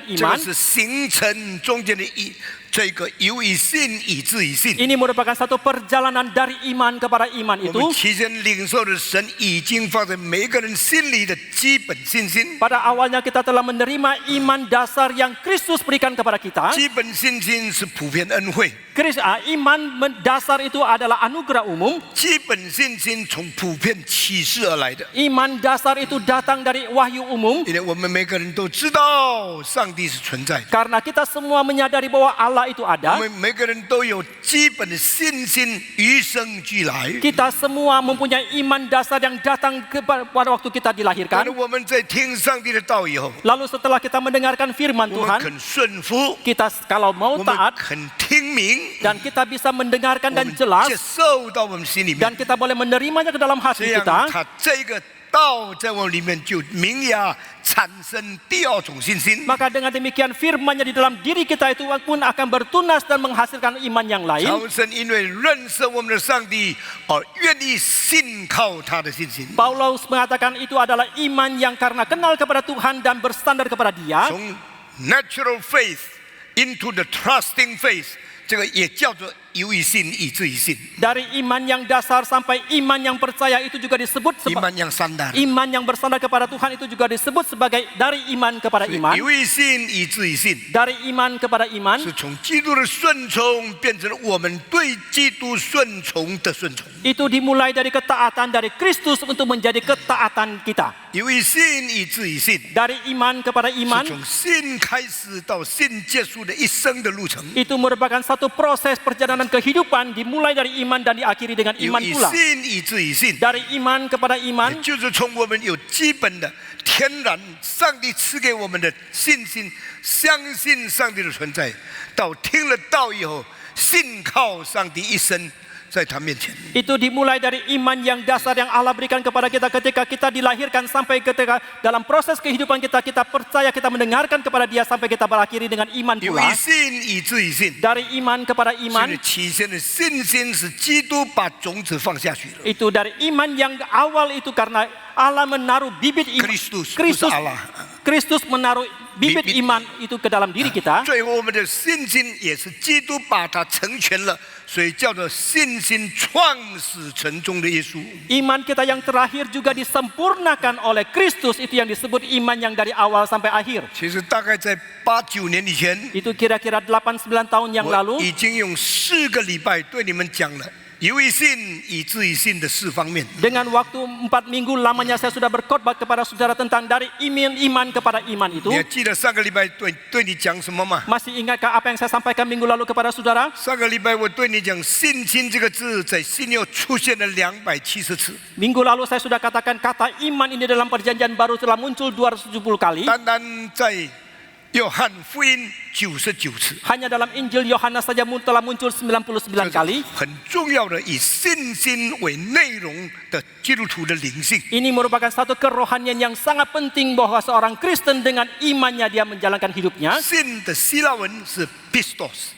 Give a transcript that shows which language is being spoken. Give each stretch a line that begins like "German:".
Chinese: 这个
Indonesian: iman.
Chinese: 是形成中间的这个由于信以至于信。
Indonesian: Ini merupakan satu perjalanan dari iman kepada iman
Chinese: 我
Indonesian: itu.
Chinese: 们提前领受的神已经放在每个人心里的基本信心。
Indonesian: Pada awalnya kita telah menerima iman dasar yang Kristus berikan kepada kita.
Chinese: 基本信心是普遍恩惠，
Indonesian: Iman dasar itu adalah anugerah umum.
Chinese: 基本信心从普遍启示而来的。
Indonesian: Iman dasar itu datang dari wahyu umum.
Chinese: 因为我们每个人都知道上帝是存在的，
Indonesian: Karena kita semua menyadari bahwa Allah itu
Chinese: 我
Indonesian: ada.
Chinese: 们每个人都有基本的信心与生俱来。
Indonesian: Kita semua mempunyai iman dasar yang datang pada waktu kita
Chinese: 但
Indonesian: dilahirkan.
Chinese: 是我们在听上帝的道以后，
Indonesian: Lalu setelah kita mendengarkan firman
Chinese: 我们
Indonesian: Tuhan,
Chinese: 肯顺服，
Indonesian: kita kalau mau
Chinese: 我们
Indonesian: taat
Chinese: 肯听明，
Indonesian: dan kita bisa mendengarkan
Chinese: 我
Indonesian: dan
Chinese: 们
Indonesian: jelas
Chinese: 接受到我们心里面，
Indonesian: dan kita boleh menerimanya ke dalam
Chinese: 这
Indonesian: hati
Chinese: 样
Indonesian: kita,
Chinese: 他这个道在我里面就萌芽，产生第二种信心。
Indonesian: maka dengan demikian firman-Nya di dalam diri kita itu pun akan bertunas dan menghasilkan iman yang lain.
Chinese: 超生因为认识我们的上帝而愿意信靠他的信心，
Indonesian: Paulus mengatakan itu adalah iman yang karena kenal kepada Tuhan dan bersandar kepada Dia.
Chinese: 从
English: natural faith into the trusting faith，
Chinese: 这个也叫做由于信以至于信，
Indonesian: Dari iman yang dasar sampai iman yang percaya itu juga disebut 一般yang standar。 iman yang bersandar kepada Tuhan itu juga disebut sebagai dari iman kepada iman.
Chinese: 由于信以至于信，
Indonesian: Dari iman kepada iman
Chinese: 是从基督的顺从变成我们对基督顺从的顺从。
Indonesian: itu dimulai dari ketaatan dari Kristus untuk menjadi ketaatan kita.
Chinese: 由于信以至于信，
Indonesian: Dari iman kepada
Chinese: 是
Indonesian: iman
Chinese: 从信开始到信结束的一生的路程。
Indonesian: itu merupakan satu proses perjalanan kehidupan dimulai dari iman dan diakhiri dengan
Chinese: 由
Indonesian: iman
Chinese: 于
Indonesian: pula.
Chinese: 信以至于信，
Indonesian: Dari iman kepada
Chinese: 也
Indonesian: iman
Chinese: 就是从我们有基本的天然上帝赐给我们的信心，相信上帝的存在，到听了道以后，信靠上帝一生，在他面前。
Indonesian: Itu dimulai dari iman yang dasar yang Allah berikan kepada kita ketika kita dilahirkan sampai ketika dalam proses kehidupan kita, kita percaya, kita mendengarkan kepada Dia sampai kita berakhiri dengan iman
Chinese: 由
Indonesian: pula.
Chinese: 于信以至于信，
Indonesian: Dari iman kepada
Chinese: 所以
Indonesian: iman,
Chinese: 起先的信心是基督把种子放下去了。
Indonesian: itu dari iman yang awal itu karena Allah menaruh bibit iman. Kristus, bukan Allah. Kristus menaruh bibit Bibit. iman itu ke dalam diri kita.
Chinese: 最后我们的信心也是基督把它成全了，所以叫做信心创始成终的耶稣。
Indonesian: Iman kita yang terakhir juga disempurnakan oleh Kristus, itu yang disebut iman yang dari awal sampai akhir.
Chinese: 其实大概在8、9年以前，
Indonesian: Itu kira-kira 8-9 tahun yang
Chinese: 我
Indonesian: lalu.
Chinese: 已经用4个礼拜对你们讲了由于信以至于信的4方面。
Indonesian: Dengan waktu 4 minggu lamanya saya sudah berkhotbah kepada saudara tentang dari iman kepada iman itu.
Chinese: 你还记得上个礼拜对你讲什么吗？
Indonesian: Masih ingatkah apa yang saya sampaikan minggu lalu kepada saudara?
Chinese: 上个礼拜我对你讲信心这个字在新约出现了270次，
Indonesian: Minggu lalu saya sudah katakan kata iman ini dalam perjanjian baru telah muncul 270 kali.
Chinese: 单单在约翰福音99次。
Indonesian: Hanya dalam Injil Yohanes saja telah muncul 99 kali.
Chinese: 很重要的以信心为内容的基督徒的灵性。
Indonesian: Ini merupakan satu kerohanian yang sangat penting bahwa seorang Kristen dengan imannya dia menjalankan hidupnya.
Chinese: 信的希腊文是 pistos，